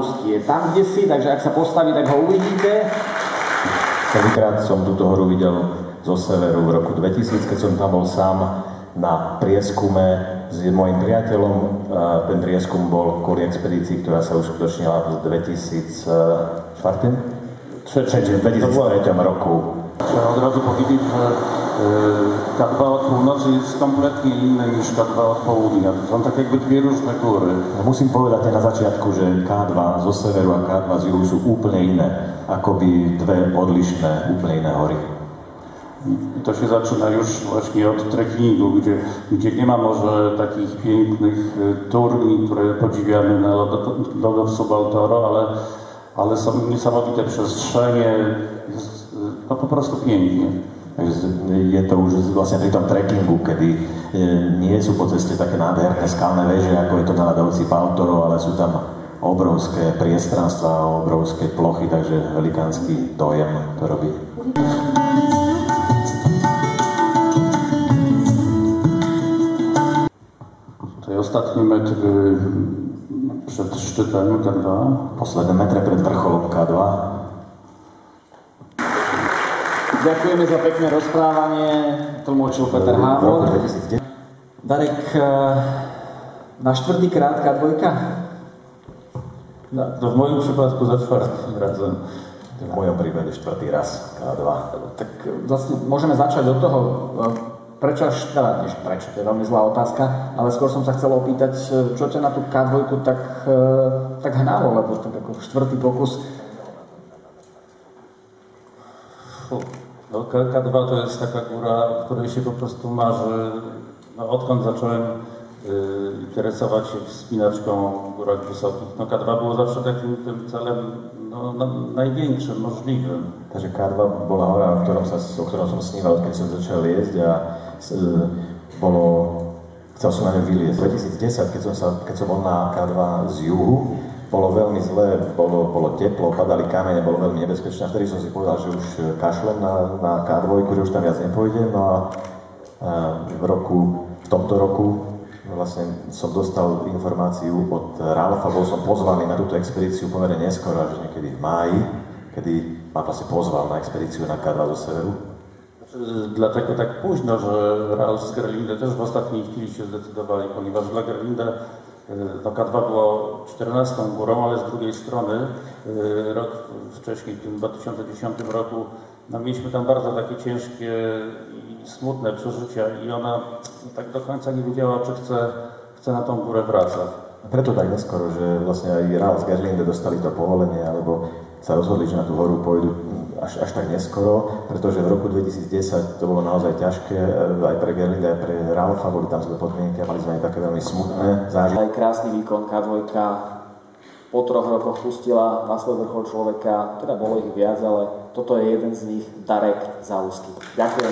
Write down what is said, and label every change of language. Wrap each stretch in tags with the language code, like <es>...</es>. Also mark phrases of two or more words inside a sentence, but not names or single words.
<sk>Je tam, kde si, takže ak sa postaví, tak ho uvidíte. Prvýkrát som túto horu videl zo severu v roku 2000, keď som tam bol sám na prieskume s mojím priateľom. Ten prieskum bol kvôli expedícii, ktorá sa uskutočnila v 2003 roku.</sk> <pl>Od razu powiedzieć, że K2 od północy jest kompletnie inne niż K2 od południa. To są tak jakby dwie różne góry.</pl> <sk>Musím povedať na začiatku, že K2 zo severu a K2 z juhu sú úplne iné, akoby dve odlišné, úplne iné hory.</sk> <pl>I to się zaczyna już właśnie od trekkingu, gdzie nie ma może takich pięknych turni, które podziwiamy na lodowcu Baltoro, ale są niesamowite przestrzenie, jest no po prostu pięknie.</pl> <sk>Je to už vlastne pri tom trekkingu, kedy nie sú po ceste také nádherné skalné veže, ako je to na ľadovci Baltoro, ale sú tam obrovské priestranstva, obrovské plochy, takže velikánsky dojem to robí.</sk> <pl>To je ostatni metr przed szczytem K2.</pl> <sk>Posledné metre pred vrcholom K2. Ďakujeme za pekné rozprávanie, tlmočil Peter Hávor. Darek, na štvrtýkrát K2?</sk> <pl>No, v mojom przypadku za čtvrtým razem.</pl> <sk>V mojom prípade štvrtý raz K2. Tak vlastne môžeme začať od toho, prečo, to je veľmi zlá otázka, ale skôr som sa chcel opýtať, čo ťa na tú K2 tak hnalo, lebo tak ako štvrtý pokus.</sk> <pl>No, K2 to jest taka góra, której się po prostu marzy. No, odkąd zacząłem interesować się wspinaczką w górach wysokich, no K2 było zawsze takim tym celem największym możliwym.</pl> <sk>Takže K2 bola hora, o ktorom som sníval, keď som začal liezť a chcel som na ňu vyliezť. V 2010, keď som bol na K2 z juhu, bolo veľmi zlé, bolo teplo, padali kamene, bolo veľmi nebezpečné. Vtedy som si povedal, že už kašlem na K2, že už tam viac nepôjdem. No a v tomto roku vlastne som dostal informáciu od Ralfa, bol som pozvaný na túto expedíciu pomerne neskoro, až niekedy v máji, kedy ma vlastne pozval na expedíciu na K2 zo severu.</sk> <pl>Dlatego tak późno, że Ralf z Gerlinde też w ostatniej chwili się zdecydowali, ponieważ dla Gerlinde K2 było 14. górą, ale z drugiej strony rok wcześniej, w tym 2010 roku, no, mieliśmy tam bardzo takie ciężkie i smutne przeżycia i ona tak do końca nie wiedziała, czy chce na tą górę wracać.</pl> <sk>Preto tak neskoro, že vlastne aj Ralf z Gerlinde dostali to povolenie, alebo sa rozhodli, že na tú horu pôjdu až tak neskoro, pretože v roku 2010 to bolo naozaj ťažké, aj pre Gerlinde, aj pre Ralfa, boli tam zlé podmienky a mali sme aj také veľmi smutné zážitky. Aj krásny výkon K2 po 3 rokoch pustila na svoj vrchol človeka, teda bolo ich viac, ale toto je jeden z nich, Darek Zaluský.</sk>